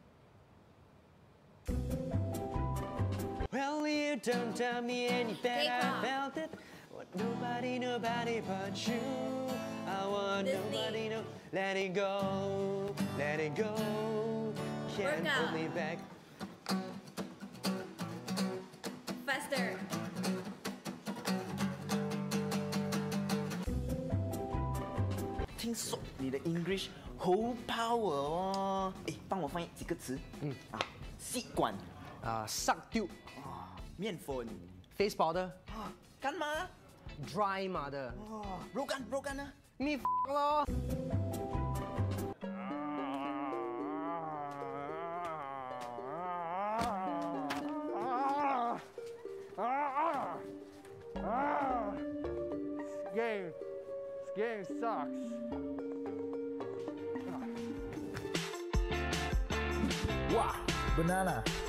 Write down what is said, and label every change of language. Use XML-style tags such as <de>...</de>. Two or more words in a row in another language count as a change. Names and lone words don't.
<en>Well, you don't tell me any better. I felt it. Want nobody but you. I want nobody, no. Let it go. Can't hold me back. Faster.</en> <zh>听说你的 English 好 power 哦，哎，帮我翻译几个词。吸管</zh> <en>Suck tube.</en> <zh>面粉</zh> <en>Face powder.</en> <zh>干嘛？</zh> <en>Dry mother.</en> <zh>肉干呢？</zh> <en>Me 咯。This game sucks. Wow, banana.</en>